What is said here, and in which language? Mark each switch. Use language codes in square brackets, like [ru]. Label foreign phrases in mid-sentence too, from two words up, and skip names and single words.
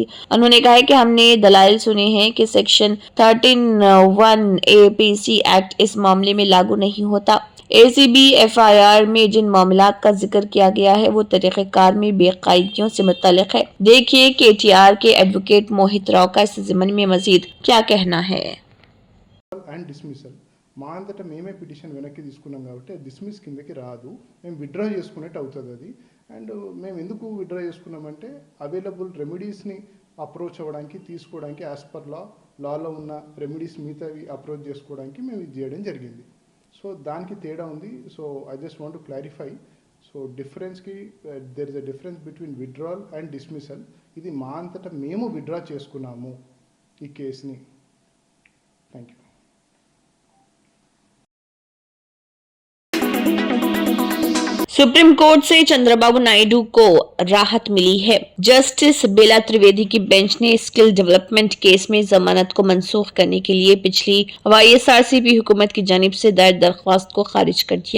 [ur] انہوں نے کہا کہ ہم نے دلائل سنے ہیں کہ سیکشن 13(1) APC ایکٹ اس معاملے میں لاگو نہیں ہوتا۔ ACB FIR میں جن معاملات کا ذکر کیا گیا ہے وہ طریقہ کار میں بے قاعدگیوں سے متعلق ہے۔ دیکھیے KTR کے ایڈوکیٹ موہت راؤ کا اس ضمن میں مزید کیا کہنا ہے۔ [te] మా అంతటా మేమే పిటిషన్ వెనక్కి తీసుకున్నాం కాబట్టి డిస్మిస్ కిందకి రాదు, మేము విత్డ్రా చేసుకునేట్టు అవుతుంది అది. అండ్ మేము ఎందుకు విత్డ్రా చేసుకున్నామంటే [en] available remedies approach [te] అవ్వడానికి తీసుకోవడానికి [en] as per law [te] ఉన్న రెమెడీస్ మిగతావి అప్రోచ్ చేసుకోవడానికి మేము ఇది చేయడం జరిగింది. సో దానికి తేడా ఉంది. [en] So I just want to clarify. So difference there is a difference between withdrawal and dismissal. [te] ఇది మా అంతటా మేము విత్డ్రా చేసుకున్నాము ఈ కేసుని. [en] Thank you. [ur] سپریم کورٹ سے چندرابابو نائیڈو کو راحت ملی ہے۔ جسٹس بیلا ترویدی کی بینچ نے اسکل ڈیولپمنٹ کیس میں ضمانت کو منسوخ کرنے کے لیے پچھلی YSRCP حکومت کی جانب سے دائر درخواست کو خارج کر دیا۔